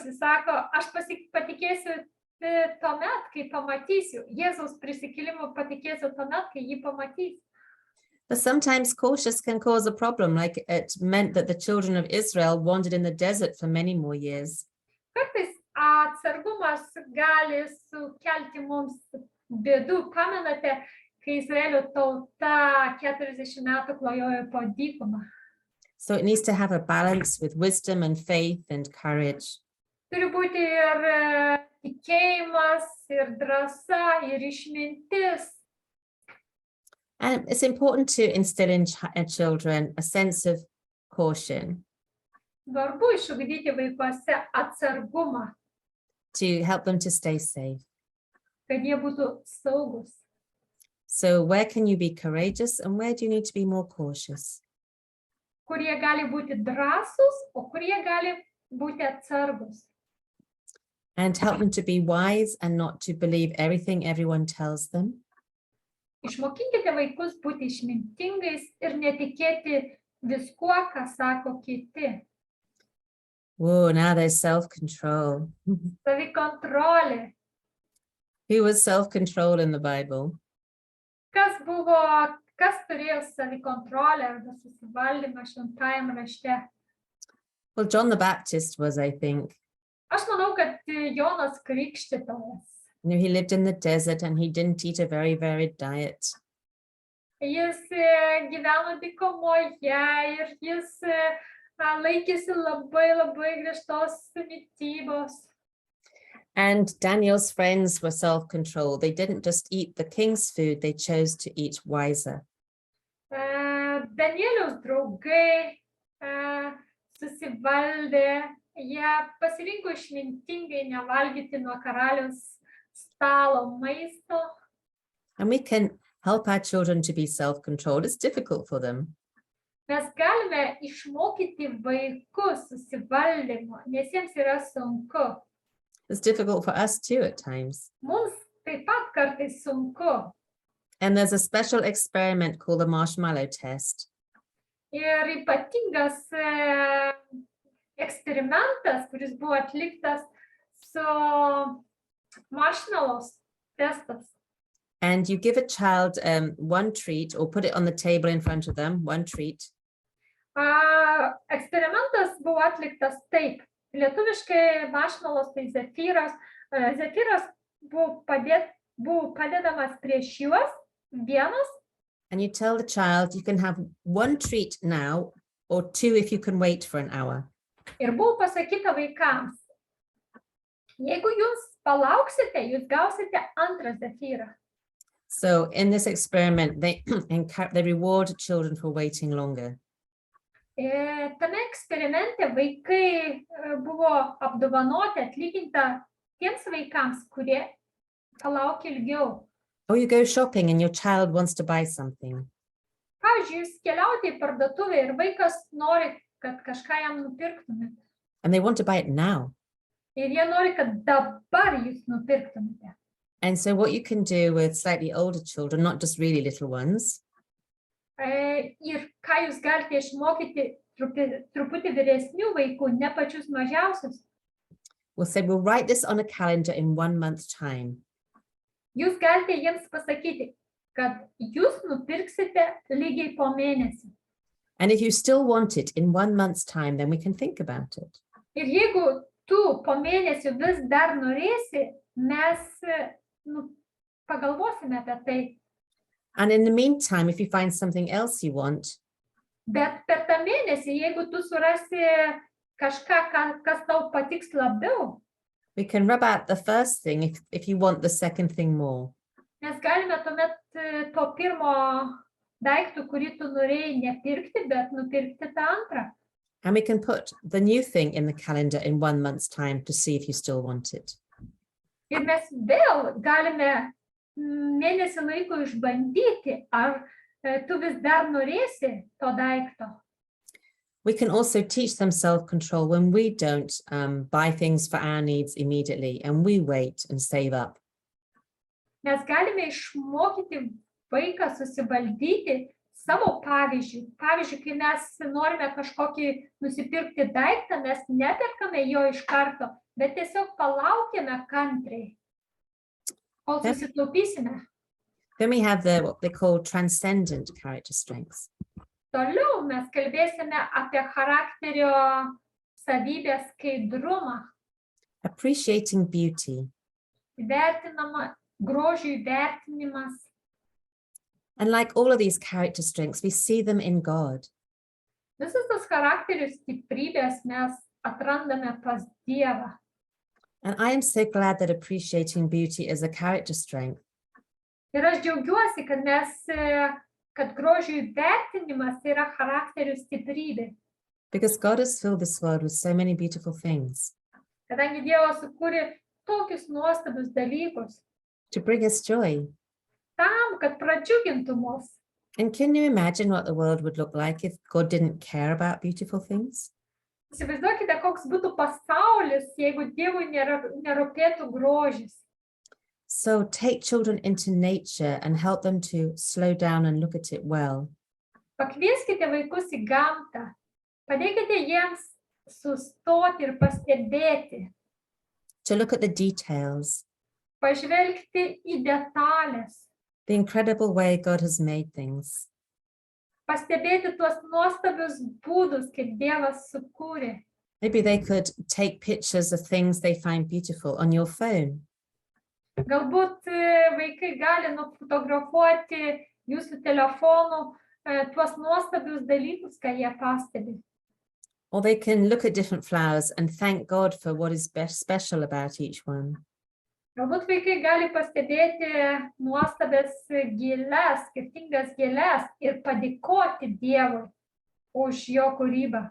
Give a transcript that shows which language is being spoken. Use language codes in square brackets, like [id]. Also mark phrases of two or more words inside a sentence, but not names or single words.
[lt] Jis sako, aš patikėsiu tuomet, kai pamatysiu. Jėzaus prisikėlimo patikėsiu tuomet, kai jį pamatysiu. [en] But sometimes cautious can cause a problem, like it meant that the children of Israel wandered in the desert for many more years. [lt] Kartais atsargumas gali sukelti mums bėdų. Pamenate, kai Izraelio tauta 40 metų klajojo po dykumą. [en] So it needs to have a balance with wisdom and faith and courage. [lt] Turi būti ir tikėjimas, ir drąsa, ir išmintis. [en] And it's important to instill in children a sense of caution. [lt] Svarbu išugdyti vaikuose atsargumą. [en] To help them to stay safe. [lt] Kad jie būtų saugus. [en] So where can you be courageous and where do you need to be more cautious? [lt] Kur jie gali būti drąsūs, o kur jie gali būti atsargus. [en] And help them to be wise and not to believe everything everyone tells them. [lt] Išmokinkite vaikus būti išmintingais ir netikėti viskuo, ką sako kiti. [en] Oh, now there's self-control. [lt] Savikontrolė. [en] Who was self-control in the Bible? [lt] Kas turėjo savikontrolę arba susivaldymą šventajam rašte? [en] Well, John the Baptist was, I think. [lt] Aš manau, kad Jonas Krikštytojas. [en] He lived in the desert and he didn't eat a very varied diet. [lt] Jis gyveno dykumoje ir jis laikėsi labai griežtos mitybos. [en] And Daniel's friends were self-controlled. They didn't just eat the king's food, they chose to eat wiser. [lt] Danieliaus draugai susivaldė, jie pasirinko išmintingai nevalgyti nuo karaliaus stalo maisto. [en] And we can help our children to be self-controlled. It's difficult for them. [lt] Mes galime išmokyti vaikus susivaldymo, nes jiems yra sunku. [en] It's difficult for us too at times. [lt] Mums taip pat kartais sunku. [en] And there's a special experiment called the Marshmallow Test. [lt] Ir ypatingas eksperimentas, kuris buvo atliktas su Marshmallow Testas. [en] And you give a child one treat or put it on the table in front of them, one treat. [lt] Eksperimentas buvo atliktas taip. Lietuviškai marshmallows tai zefyras. Zefyras buvo padedamas prieš juos, vienas. [en] And you tell the child you can have one treat now or 2 if you can wait for an hour. [lt] Ir buvo pasakyta vaikams, jeigu jūs palauksite, jūs gausite antrą zefyrą. [en] So in this experiment, they reward children for waiting longer. [lt] Tame eksperimente vaikai buvo apdovanoti, atlyginta tiems vaikams, kurie palaukė ilgiau. [en] Or you go shopping and your child wants to buy something. [lt] Pavyzdžiui, jūs keliaujate į parduotuvę ir vaikas nori, kad kažką jam nupirktumėte. [en] And they want to buy it now. [lt] Ir jie nori, kad dabar jūs nupirktumėte. [en] And so what you can do with slightly older children, not just really little ones, [lt] Ir ką jūs galite išmokyti truputį vyresnių vaikų, ne pačius mažiausius. [en] we'll say, we'll write this on a calendar in 1 month's time. [lt] Jūs galite jiems pasakyti, kad jūs nupirksite lygiai po mėnesį. [en] And if you still want it in 1 month's time, then we can think about it. [lt] Ir jeigu tu po mėnesio vis dar norėsi, mes pagalvosime apie tai. [en] And in the meantime, if you find something else you want, [lt] Bet per tą mėnesį, jeigu tu surasi kažką, kas tau patiks labiau, [en] we can rub out the first thing if you want the second thing more. [lt] mes galime tuomet to pirmo daiktų, kurį tu norėjai nepirkti, bet nupirkti tą antrą. [en] And we can put the new thing in the calendar in 1 month's time to see if you still want it. [lt] Ir mes vėl galime mėnesį laiko išbandyti, ar tu vis dar norėsi to daikto. [en] We can also teach them self-control when we don't buy things for our needs immediately and we wait and save up. [lt] Mes galime išmokyti vaiką susivaldyti savo pavyzdžių. Pavyzdžiui, kai mes norime kažkokį nusipirkti daiktą, mes neperkame jo iš karto, bet tiesiog palaukime kantriai, kol susitaupysime. [en] Then we have what they call transcendent character strengths. [lt] Toliau mes kalbėsime apie charakterio savybės skaidrumą, [en] Appreciating beauty. [lt] Grožių įvertinimas. [en] And like all of these character strengths, we see them in God. [lt] Visas tas charakterio stiprybės mes atrandame pas Dievą. [en] And I am so glad that appreciating beauty is a character strength. [lt] Ir aš džiaugiuosi, kad grožių įvertinimas yra charakterio stiprybė. [en] Because God has filled this world with so many beautiful things. [lt] Kadangi Dievas sukūrė tokius nuostabius dalykus. [en] To bring us joy. [lt] Tam, kad pradžiugintų mus. [en] And can you imagine what the world would look like if God didn't care about beautiful things? [lt] Įsivaizduokite, koks būtų pasaulis, jeigu Dievui nerūpėtų grožis. [en] So take children into nature and help them to slow down and look at it well. [lt] Pakvieskite vaikus į gamtą. Padėkite jiems sustoti ir pastebėti. [en] To look at the details. [lt] Pažvelgti į detalės. [en] The incredible way God has made things. [lt] Pastebėti tuos nuostabius būdus, kaip Dievas sukūrė. [en] Maybe they could take pictures of things they find beautiful on your phone. [lt] Galbūt vaikai gali nufotografuoti jūsų telefonų tuos nuostabius dalykus, ką jie pastebi. [en] Or they can look at different flowers and thank God for what is best special about each one. [lt] Galbūt vaikai gali pastebėti nuostabias gėles, skirtingas gėles ir padėkoti Dievui už jo kūrybą.